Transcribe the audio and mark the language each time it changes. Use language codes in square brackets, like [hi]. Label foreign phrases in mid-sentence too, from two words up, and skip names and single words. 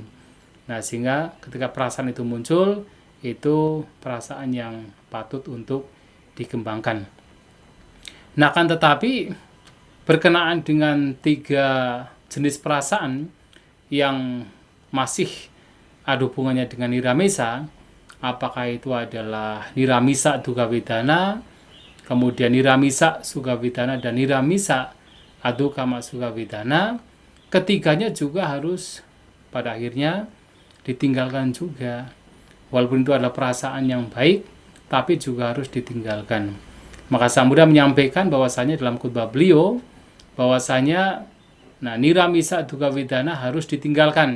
[id] Nah, sehingga ketika perasaan itu muncul, itu perasaan yang patut untuk dikembangkan. Nah, kan tetapi berkenaan dengan tiga jenis perasaan yang masih ada hubungannya dengan Niramisa, apakah itu adalah [pi] Niramisa Dukkha Vedana, [id] kemudian [pi] Niramisa Sukha Vedana, [id] dan [pi] Niramisa Adukama Sukha Vedana, [id] ketiganya juga harus pada akhirnya ditinggalkan juga. Walaupun itu adalah perasaan yang baik, tapi juga harus ditinggalkan. Maka Sang Buddha menyampaikan bahwasanya dalam khutbah beliau, bahwasanya [pi] Niramisa Dukkha Vedana [id] harus ditinggalkan.